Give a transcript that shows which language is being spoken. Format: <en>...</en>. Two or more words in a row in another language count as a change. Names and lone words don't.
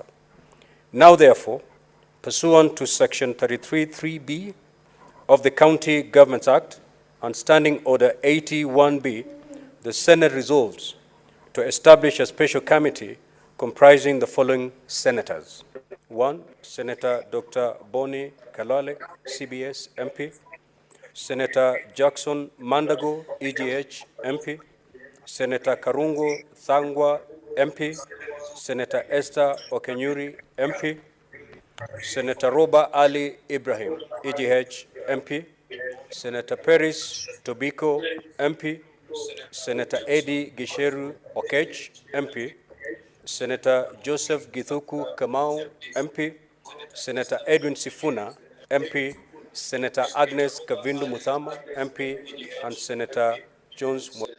<en>Now, therefore, pursuant to Section 33(3)(b) of the County Government Act and Standing Order 81(b), the Senate resolves to establish a special committee comprising the following senators. 1, Senator Dr. Boni Kalale, CBS MP. Senator Jackson Mandago, EGH MP. Senator Karungo Thangwa, MP. Senator Esther Okenyuri, MP. Senator Roba Ali Ibrahim, EGH MP. Senator Peris Tobiko, MP. Senator Eddie Gisheru Okech, MP. Senator Joseph Githuku Kamau, MP. Senator Edwin Sifuna, MP. Senator Agnes Kavindu Muthama, MP. And Senator Jones</en>